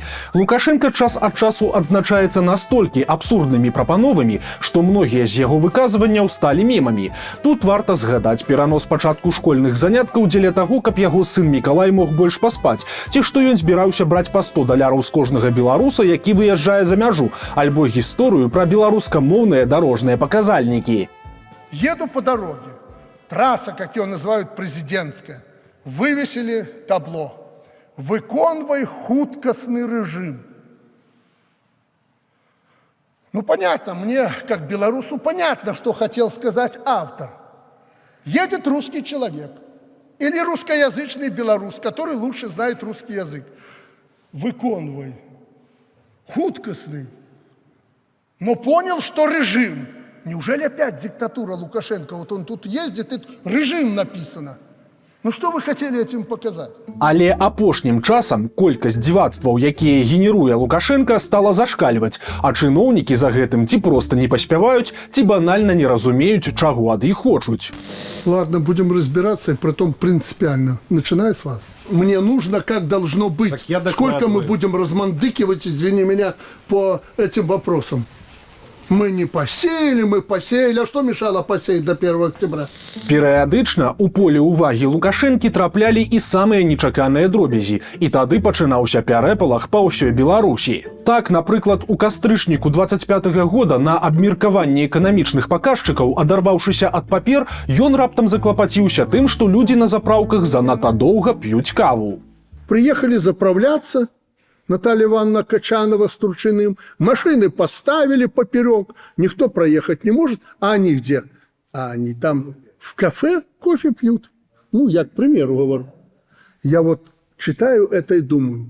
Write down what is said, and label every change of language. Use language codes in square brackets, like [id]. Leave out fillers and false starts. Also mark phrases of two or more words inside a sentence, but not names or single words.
[be] Лукашенко час ад часу адзначаецца настолькі абсурднымі прапановамі, што многія з яго выказванняў сталі мемамі. Тут варта згадаць перанос пачатку школьных заняткаў дзеля таго, каб яго сын Мікалай мог больш паспаць, ці што ён збіраўся браць па 100 даляраў з кожнага беларуса, які выязджае за мяжу, альбо гісторыю пра беларускамоўныя дарожныя паказальнікі. [ru] Еду по дороге. Трасса, как ее называют, президентская. Вывесили табло. [be] Выконвай хуткостный режим. [ru] Ну, понятно, мне, как белорусу, понятно, что хотел сказать автор. Едет русский человек. Или русскоязычный белорус, который лучше знает русский язык. [be] Выконвай. Хуткостный. [ru] Но понял, что режим. Неужели опять диктатура Лукашенко? Вот он тут ездит, и режим написано. Ну что вы хотели этим показать? [be] Але апошнім часам колькасць дзівацтваў, якія генеруе Лукашенко, стала зашкальваць, а чыноўнікі за гэтым ці проста не паспяваюць, ці банальна не разумеюць, чаго ад іх хочуць. [ru] Ладно, будем разбираться, и притом принципиально. Начиная с вас. Мне нужно, как должно быть. Сколько мы будем размандыкивать, извини меня, по этим вопросам? Мы не посеяли, мы посеяли. А что мешало посеять до 1 октября? [be] Перыядычна у поле ўвагі Лукашэнкі траплялі і самыя нечаканыя дробязі, і тады пачынаўся пярэпалах па ўсёй Беларусі. Так, напрыклад, у кастрычніку 25-го года на абмеркаванні эканамічных паказчыкаў, адарваўшыся ад папер, ён раптам заклапаціўся тым, што людзі на заправках занадта доўга п'юць каву. [ru] Приехали заправляться. Наталья Ивановна Качанова с Турчиным. Машины поставили поперек. Никто проехать не может. А они где? А они там в кафе кофе пьют. Ну, я к примеру говорю. Я вот читаю это и думаю.